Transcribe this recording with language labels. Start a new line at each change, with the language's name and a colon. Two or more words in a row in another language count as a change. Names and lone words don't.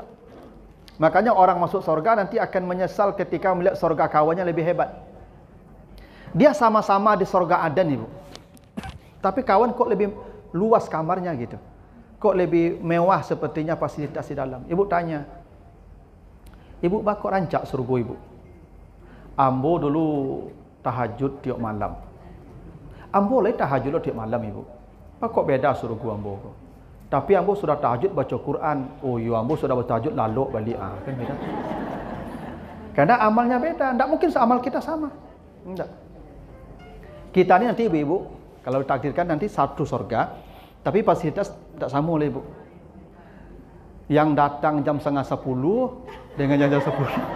Indonesian: Makanya orang masuk surga nanti akan menyesal ketika melihat surga kawannya lebih hebat. Dia sama-sama di surga Adan ibu. Tapi kawan kok lebih luas kamarnya gitu. Kok lebih mewah sepertinya fasilitas di dalam. Ibu tanya.
Minangkabau: Ibu bakok rancak surga ibu.
Indonesian: Ambo dulu tahajud tiap malam. Ambo lagi tahajud tiap malam ibu.
Minangkabau: Bakok beda surga ambo.
Indonesian: Tapi ambo sudah tahajud baca Quran. Oh, ambo sudah bertahajud lalu balik. Kan beda. Karena amalnya beda. Tidak mungkin amal kita sama. Tidak. Kita ini nanti ibu-ibu, kalau ditakdirkan nanti satu surga, tapi fasilitas tidak sama oleh ibu. Yang datang jam 9:30 dengan jam 10.